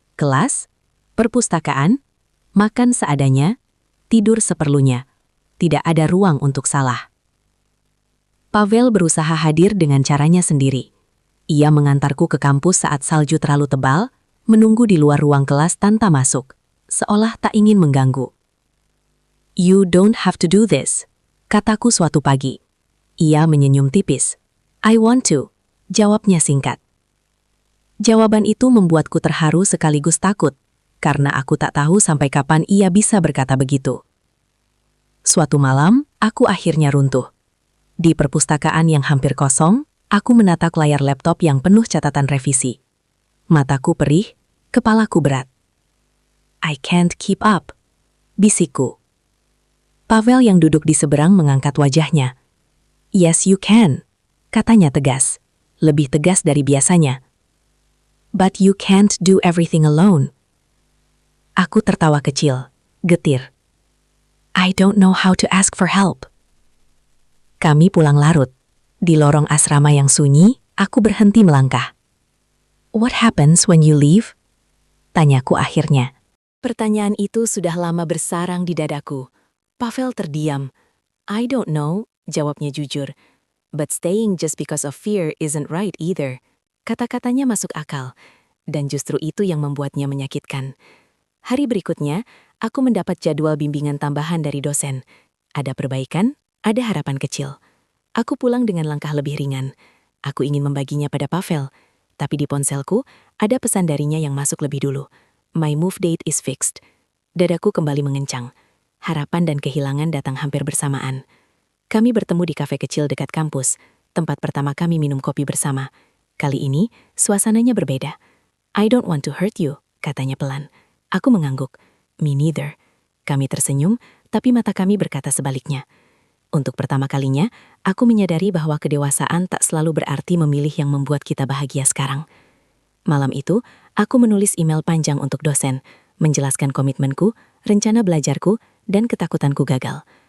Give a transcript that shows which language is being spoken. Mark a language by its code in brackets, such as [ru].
[id] Kelas, perpustakaan, makan seadanya, tidur seperlunya. Tidak ada ruang untuk salah. Pavel berusaha hadir dengan caranya sendiri. Ia mengantarku ke kampus saat salju terlalu tebal, menunggu di luar ruang kelas tanpa masuk, seolah tak ingin mengganggu. [en] You don't have to do this, [id] kataku suatu pagi. Ia menyenyum tipis. [en] I want to, [id] jawabnya singkat. Jawaban itu membuatku terharu sekaligus takut, karena aku tak tahu sampai kapan ia bisa berkata begitu. Suatu malam, aku akhirnya runtuh. Di perpustakaan yang hampir kosong, aku menatap layar laptop yang penuh catatan revisi. Mataku perih, kepalaku berat. [en] I can't keep up, [id] bisikku. Pavel yang duduk di seberang mengangkat wajahnya. [en] Yes, you can, [id] katanya tegas, lebih tegas dari biasanya. [en] But you can't do everything alone. [id] Aku tertawa kecil, getir. [en] I don't know how to ask for help. [id] Kami pulang larut. Di lorong asrama yang sunyi, aku berhenti melangkah. [en] What happens when you leave? [id] Tanyaku akhirnya. Pertanyaan itu sudah lama bersarang di dadaku. Pavel terdiam. [en] I don't know, [id] jawabnya jujur. [en] But staying just because of fear isn't right either. [id] Kata-katanya masuk akal. Dan justru itu yang membuatnya menyakitkan. Hari berikutnya, aku mendapat jadwal bimbingan tambahan dari dosen. Ada perbaikan, ada harapan kecil. Aku pulang dengan langkah lebih ringan. Aku ingin membaginya pada Pavel. Tapi di ponselku, ada pesan darinya yang masuk lebih dulu. [en] My move date is fixed. [id] Dadaku kembali mengencang. Harapan dan kehilangan datang hampir bersamaan. Kami bertemu di kafe kecil dekat kampus, tempat pertama kami minum kopi bersama. Kali ini, suasananya berbeda. [en] I don't want to hurt you, [id] katanya pelan. Aku mengangguk. [en] Me neither. [id] Kami tersenyum, tapi mata kami berkata sebaliknya. Untuk pertama kalinya, aku menyadari bahwa kedewasaan tak selalu berarti memilih yang membuat kita bahagia sekarang. Malam itu, aku menulis email panjang untuk dosen, menjelaskan komitmenku, rencana belajarku, dan ketakutanku gagal.